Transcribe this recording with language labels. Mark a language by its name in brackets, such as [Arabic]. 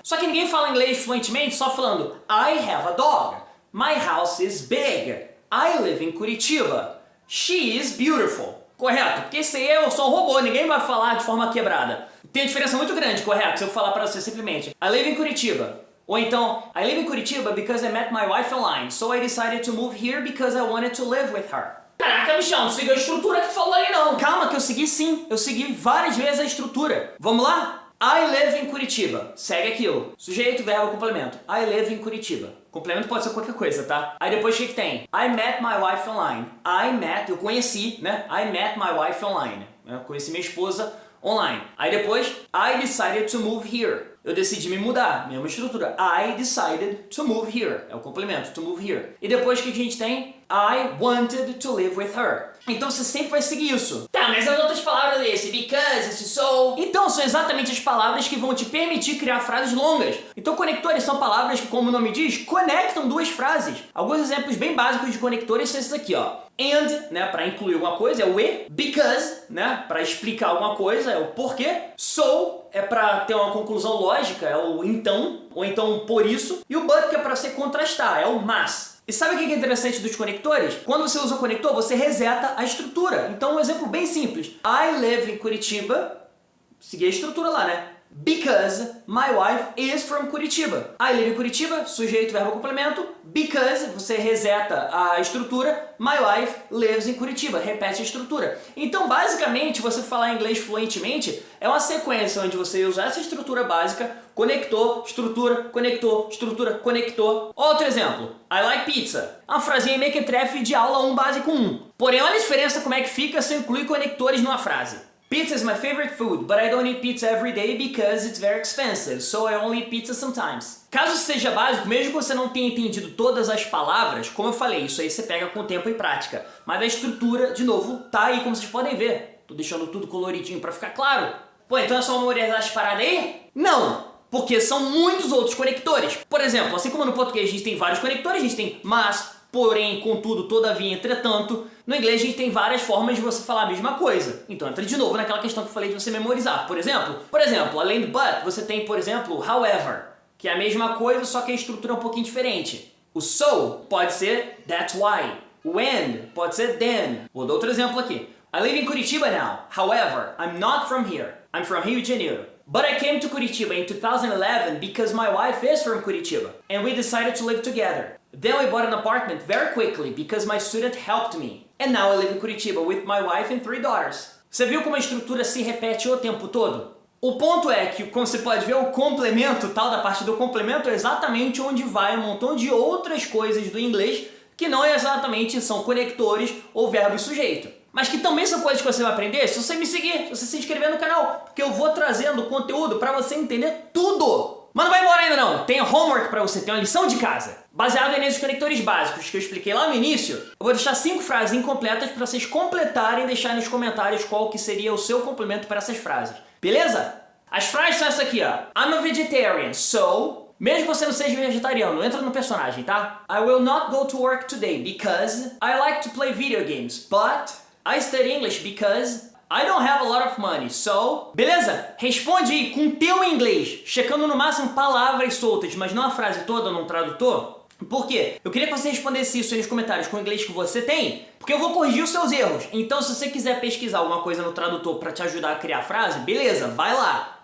[Portuguese] Só que ninguém fala inglês fluentemente só falando [English] I have a dog. My house is big. I live in Curitiba. She is beautiful. [Portuguese] Correto? Porque esse aí eu sou um robô, ninguém vai falar de forma quebrada. Tem uma diferença muito grande, correto? Se eu falar pra você simplesmente [English] I live in Curitiba. [Portuguese] Ou então, [English] I live in Curitiba because I met my wife online, so I decided to move here because I wanted to live with her. [Portuguese] Caraca, bichão, não seguiu a estrutura que falou aí não. Calma que eu segui sim, eu segui várias vezes a estrutura. Vamos lá? [English] I live in Curitiba. [Portuguese] Segue aquilo. Sujeito, verbo, complemento. [English] I live in Curitiba. [Portuguese] Complemento pode ser qualquer coisa, tá? Aí depois o que tem? [English] I met my wife online. [Portuguese] Eu conheci, né? [English] I met my wife online. [Portuguese] Eu conheci minha esposa online. Aí depois, [English] I decided to move here. [Portuguese] Eu decidi me mudar, mesma estrutura. [English] I decided to move here. [Portuguese] É o complemento, [English] to move here. [Portuguese] E depois o que a gente tem? [English] I wanted to live with her. [Portuguese] Então você sempre vai seguir isso. Tá, mas as outras palavras desse, because, esse so... Então são exatamente as palavras que vão te permitir criar frases longas. Então conectores são palavras que, como o nome diz, conectam duas frases. Alguns exemplos bem básicos de conectores são esses aqui, ó. And, né, para incluir alguma coisa, é o e. Because, né, para explicar alguma coisa, é o porquê. So, é para ter uma conclusão lógica, é o então, ou então por isso. E o but, que é para você contrastar, é o mas. E sabe o que é interessante dos conectores? Quando você usa o conector, você reseta a estrutura. Então, um exemplo bem simples. [English] I live in Curitiba. [Portuguese] Segui a estrutura lá, né? [English] Because my wife is from Curitiba. I live in Curitiba, [Portuguese] sujeito, verbo, complemento. [English] Because, [Portuguese] você reseta a estrutura. [English] My wife lives in Curitiba. [Portuguese] Repete a estrutura. Então, basicamente, você falar inglês fluentemente é uma sequência onde você usa essa estrutura básica, conector, estrutura, conector, estrutura, conector. Outro exemplo. [English] I like pizza. [Portuguese] Uma frasinha mequetrefe de aula 1 básico 1. Porém, olha a diferença como é que fica se eu incluir conectores numa frase. [English] Pizza is my favorite food, but I don't eat pizza every day because it's very expensive, so I only eat pizza sometimes. [Portuguese] Caso isso seja básico, mesmo que você não tenha entendido todas as palavras, como eu falei, isso aí você pega com tempo e prática. Mas a estrutura, de novo, tá aí, como vocês podem ver. Tô deixando tudo coloridinho pra ficar claro. Pô, então é só memorizar as paradas aí? Não! Porque são muitos outros conectores. Por exemplo, assim como no português a gente tem vários conectores, a gente tem mas, porém, contudo, todavia, entretanto. No inglês a gente tem várias formas de você falar a mesma coisa. Então entra de novo naquela questão que eu falei de você memorizar. Por exemplo, além do but, você tem, por exemplo, however, que é a mesma coisa, só que a estrutura é um pouquinho diferente. O so pode ser [English] that's why. [Portuguese] O and pode ser then. Vou dar outro exemplo aqui. [English] I live in Curitiba now. However, I'm not from here. I'm from Rio de Janeiro. But I came to Curitiba in 2011 because my wife is from Curitiba. And we decided to live together. Then we bought an apartment very quickly because my student helped me. And now I live in Curitiba with my wife and 3 daughters. [Portuguese] Você viu como a estrutura se repete o tempo todo? O ponto é que, como você pode ver, o complemento, tal da parte do complemento, é exatamente onde vai um montão de outras coisas do inglês que não exatamente são conectores ou verbo e sujeito. Mas que também são coisas que você vai aprender se você me seguir, se você se inscrever no canal, porque eu vou trazendo conteúdo para você entender tudo. Mas não vai embora ainda não, tem homework para você, tem uma lição de casa. Baseado nesses conectores básicos que eu expliquei lá no início, eu vou deixar 5 frases incompletas para vocês completarem e deixar nos comentários qual que seria o seu complemento para essas frases. Beleza? As frases são essa aqui, ó. [English] I'm a vegetarian, so... [Portuguese] Mesmo que você não seja vegetariano, entra no personagem, tá? [English] I will not go to work today because I like to play video games, but I study English because I don't have a lot of money, so... [Portuguese] Beleza? Responde aí com teu inglês, checando no máximo palavras soltas, mas não a frase toda num tradutor. Por quê? Eu queria que você respondesse isso aí nos comentários com o inglês que você tem, porque eu vou corrigir os seus erros. Então, se você quiser pesquisar alguma coisa no tradutor para te ajudar a criar a frase, beleza, vai lá.